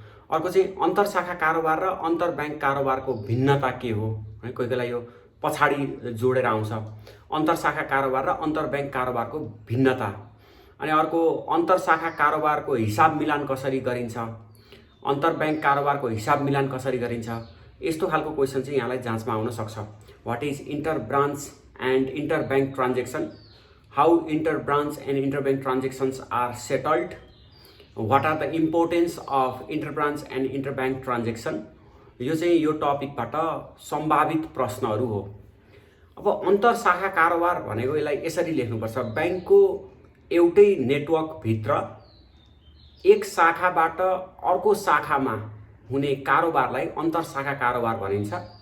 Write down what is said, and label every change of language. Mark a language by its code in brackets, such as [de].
[ne] अर्को चाहिँ अन्तरशाखा कारोबार र अन्तर बैंक कारोबारको भिन्नता के हो, है कोही बेला यो पछाडि जोडेर आउँछ। अन्तरशाखा कारोबार र अन्तर बैंक कारोबारको भिन्नता, अनि अर्को अन्तरशाखा कारोबारको हिसाब मिलान कसरी गरिन्छ, अन्तर बैंक कारोबारको हिसाब मिलान कसरी गरिन्छ, यस्तो खालको क्वेशन चाहिँ यहाँलाई जाँचमा आउन सक्छ। [en] what is inter branch and inter bank transaction, how inter branch and inter bank transactions are settled, what are the importance of inter branch and inter bank transaction, [ne] यो चाहिँ यो टपिकबाट सम्भावित प्रश्नहरू हो। अब अन्तरशाखा कारोबार भनेको यसलाई यसरी लेख्नुपर्छ, बैंकको एउटै नेटवर्क भित्र एक शाखाबाट अर्को शाखामा हुने कारोबारलाई अन्तरशाखा कारोबार भनिन्छ।